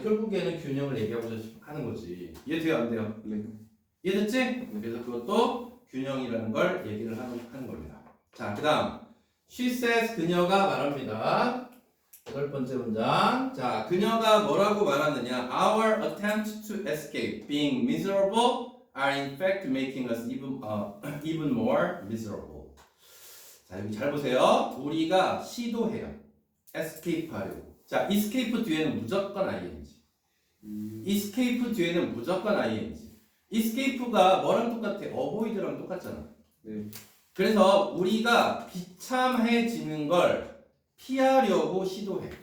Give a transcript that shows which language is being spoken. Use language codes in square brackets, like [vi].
[ko] 결국에는 균형을 얘기하고 하는 거지. 이해돼요 안 돼요? 네. 이해됐지? 그래서 그것도 균형이라는 걸 얘기를 하는 겁니다. 자, 그 다음 [en] She says [ko] 그녀가 말합니다. 8번째 문장. 자, 그녀가 뭐라고 말하느냐? [en] Our attempts to escape being miserable are in fact making us even more miserable. [ko] 자, 여기 잘 보세요. 우리가 시도해요. escape 하려고. 자, escape 뒤에는 무조건 ing. escape 뒤에는 무조건 ing. escape가 뭐랑 똑같아? avoid랑 똑같잖아. 네. 그래서 우리가 비참해지는 걸 피하려고 시도해.